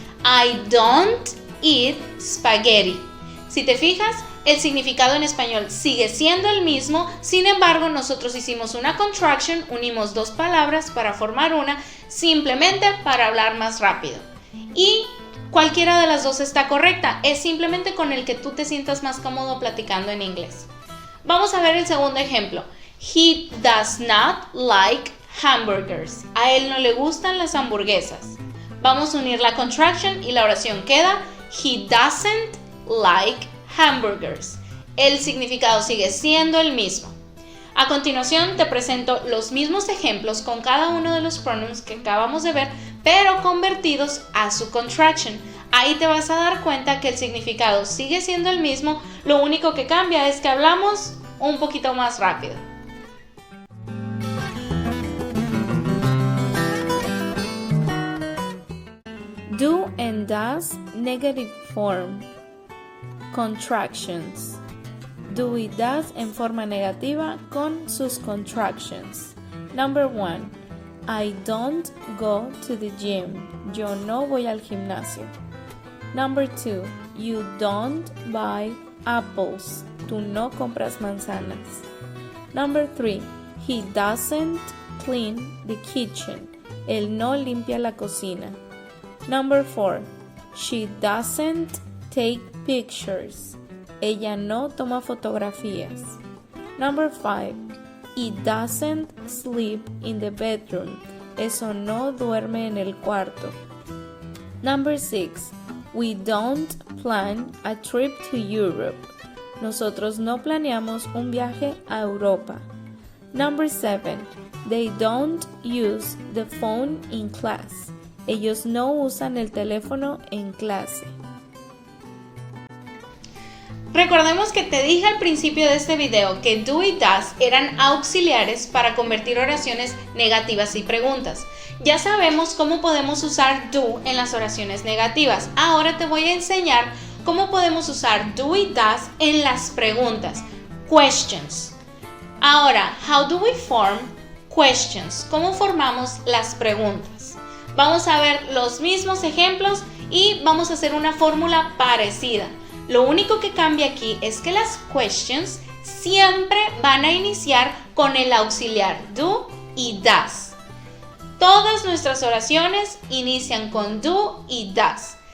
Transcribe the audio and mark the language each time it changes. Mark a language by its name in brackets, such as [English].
[English] I don't eat spaghetti. [Spanish] Si te fijas, el significado en español sigue siendo el mismo, sin embargo, nosotros hicimos una contraction, unimos dos palabras para formar una, simplemente para hablar más rápido. Y cualquiera de las dos está correcta, es simplemente con el que tú te sientas más cómodo platicando en inglés. Vamos a ver el segundo ejemplo. [English] He does not like hamburgers. [Spanish] A él no le gustan las hamburguesas. Vamos a unir la contraction y la oración queda [English] He doesn't like hamburgers. [Spanish] El significado sigue siendo el mismo. A continuación te presento los mismos ejemplos con cada uno de los pronouns que acabamos de ver, pero convertidos a su contraction. Ahí te vas a dar cuenta que el significado sigue siendo el mismo, lo único que cambia es que hablamos un poquito más rápido. [English] Do and does, negative form. Contractions. [Spanish] Do y does en forma negativa con sus contractions. [English] Number 1. I don't go to the gym. [Spanish] Yo no voy al gimnasio. [English] Number 2. You don't buy apples. [Spanish] Tú no compras manzanas. [English] Number 3. He doesn't clean the kitchen. [Spanish] Él no limpia la cocina. [English] Number 4. She doesn't take pictures. [Spanish] Ella no toma fotografías. [English] Number 5. He doesn't sleep in the bedroom. [Spanish] Eso no duerme en el cuarto. [English] Number 6. We don't plan a trip to Europe. [Spanish] Nosotros no planeamos un viaje a Europa. [English] Number 7. They don't use the phone in class. [Spanish] Ellos no usan el teléfono en clase. Recordemos que te dije al principio de este video que do y does eran auxiliares para convertir oraciones negativas y preguntas. Ya sabemos cómo podemos usar do en las oraciones negativas. Ahora te voy a enseñar cómo podemos usar do y does en las preguntas. [English] Questions. Ahora, how do we form questions? [Spanish] ¿Cómo formamos las preguntas? Vamos a ver los mismos ejemplos y vamos a hacer una fórmula parecida. Lo único que cambia aquí es que las questions siempre van a iniciar con el auxiliar do y does. Todas nuestras oraciones inician con do y does.